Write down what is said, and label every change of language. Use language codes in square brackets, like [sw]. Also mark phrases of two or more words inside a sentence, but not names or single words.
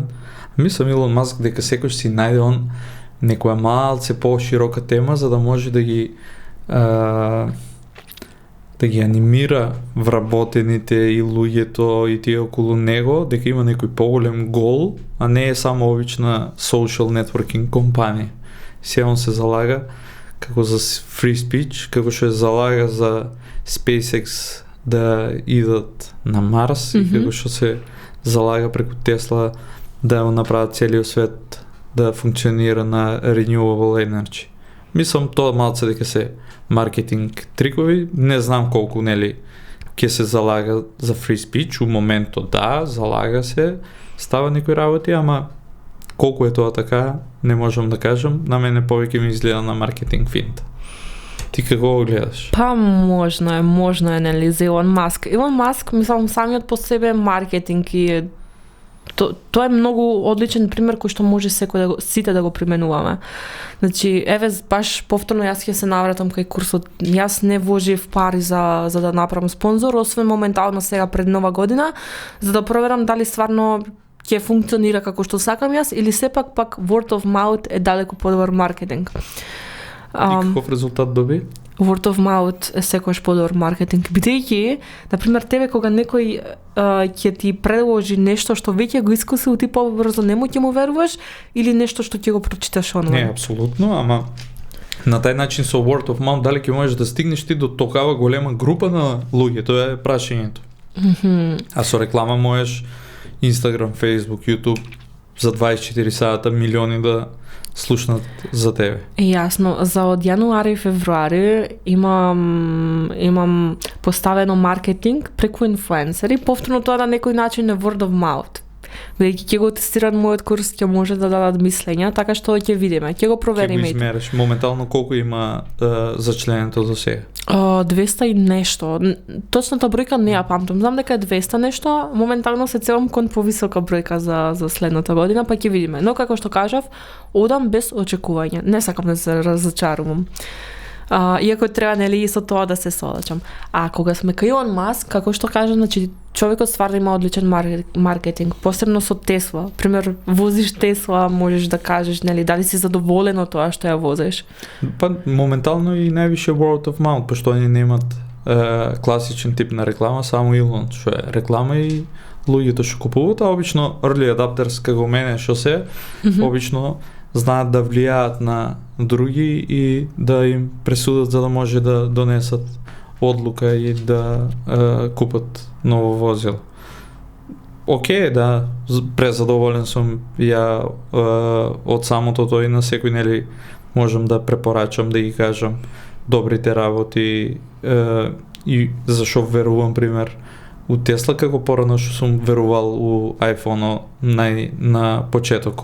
[mk] Мислам, Илон Маск дека секој си најде он некоја малце по-широка тема за да може да ги анимира вработените и луѓето и тие околу него, дека има некој поголем гол, а не е само обична [en] social networking [mk] компанија. Се он се залага како за [en] free speech, [mk] како што залага за SpaceX да идат на Марс и како што се залага преку Тесла да го направат целиот свет да функционира на [en] renewable energy. [mk] Мислам тоа малце дека се маркетинг трикови, не знам колку нели ќе се залага за [en] free speech, [mk] у моментот да, залага се, става некои работи, ама колку е тоа така, не можам да кажам, на мене повеќе ми изгледа на маркетинг финт. Ти како го гледаш? Па можно е, нели, за Илон Маск. Илон Маск, мислам, самиот по себе маркетинг и тоа е многу одличен пример кој што може секој сите да го применуваме. Значи, еве баш повторно јас ќе се навратам кај курсот. Јас не вложив пари за да направам спонзор, освен моментално сега пред Нова година, за да проверам дали стварно ќе функционира како што сакам јас или сепак пак [en] word of mouth [mk] е далеку подобар маркетинг. И каков резултат доби? [en] Word of mouth [mk] е секогаш подобар маркетинг. Бидејќи, например, тебе кога некој ќе ти предложи нешто што веќе го искусил, ти побрзо нему ќе му веруваш или нешто што ќе го прочиташ онлайн? Не, апсолутно, ама на тај начин со [en] word of mouth [mk] дали ќе можеш да стигнеш ти до такава голема група на луѓе, тоа е прашањето. А со реклама можеш Instagram, Facebook, YouTube за 24 сата милиони да слушнат за тебе. Јасно, за од јануари и февруари имам поставено маркетинг преку инфлуенсери, повторно тоа на некој начин е [en] word of mouth. [mk] Бидејќи ќе го тестират мојот курс, ќе може да дадат мислења, така што ќе видиме, ќе го провериме. Ќе го измериш. Моментално колку има за членето до сега? 200 и нешто. Точната бројка не ја памтам. Знам дека е 200 нешто. Моментално се целам кон повисока бројка за следната година, па ќе видиме. Но како што кажав, одам без очекување. Не сакам да се разочарувам. Иако треба нели со тоа да се соочам. А кога сме кај Илон Маск, како што кажа, значи човекот стварно има одличен маркетинг, посебно со Тесла. Пример, возиш Тесла, можеш да кажеш нели дали си задоволен од тоа што ја возиш. Па моментално и највише [en] word of mouth, [mk] пошто они немат класичен тип на реклама, само Илон што е реклама и луѓето што купуваат, а обично [en] early adapters [mk] како мене што се, обично знаат да влијаат на други и да им пресудат за да може да донесат одлука и да купат ново возило. Океј, да, презадоволен сум ја од самото тој на секој нели можам да препорачам, да ги кажам добрите работи и зашо верувам пример у Тесла како порано што сум верувал у iPhone на почетокот.